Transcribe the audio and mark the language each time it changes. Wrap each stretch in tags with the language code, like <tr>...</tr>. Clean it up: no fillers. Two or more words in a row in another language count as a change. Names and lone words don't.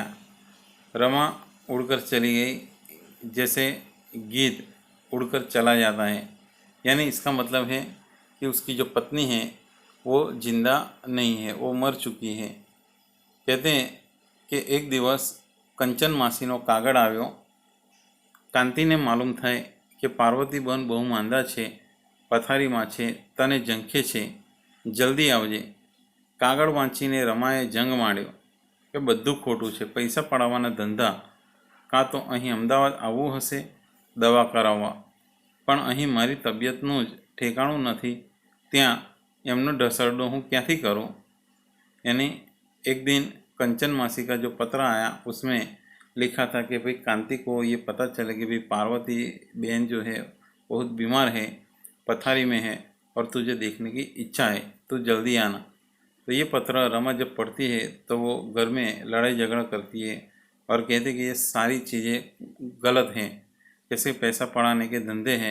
<hi>रमा उड़कर चली गई जैसे गीत उड़कर चला जाता है। यानी इसका मतलब है कि उसकी जो पत्नी है वो जिंदा नहीं है, वो मर चुकी है।</hi> <gu>કહતે હૈં કિ એક દિવસ કંચન માસીનો કાગળ આવ્યો। કાંતિને માલૂમ થાય કે પાર્વતીબેન બહુ માંદા છે, પથારીમાં છે, તને ઝંખે છે, જલદી આવજે। કાગળ વાંચીને રમાએ જંગ માંડ્યો કે બધું ખોટું છે, પૈસા પડાવવાના ધંધા કાં તો અહીં અમદાવાદ આવવું હશે દવા કરાવવા, પણ અહીં મારી તબિયતનું જ ઠેકાણું નથી, ત્યાં એમનો ઢસરડો હું ક્યાંથી કરું।</gu> <hi>यानी एक दिन कंचन मासी का जो पत्र आया उसमें लिखा था कि भाई कांति को ये पता चले कि भाई पार्वती बहन जो है बहुत बीमार है, पथारी में है और तुझे देखने की इच्छा है, तू जल्दी आना। तो ये पत्र रमा जब पढ़ती है तो वो घर में लड़ाई झगड़ा करती है और कहती कि ये सारी चीज़ें गलत हैं, कैसे पैसा पढ़ाने के धंधे हैं।</hi>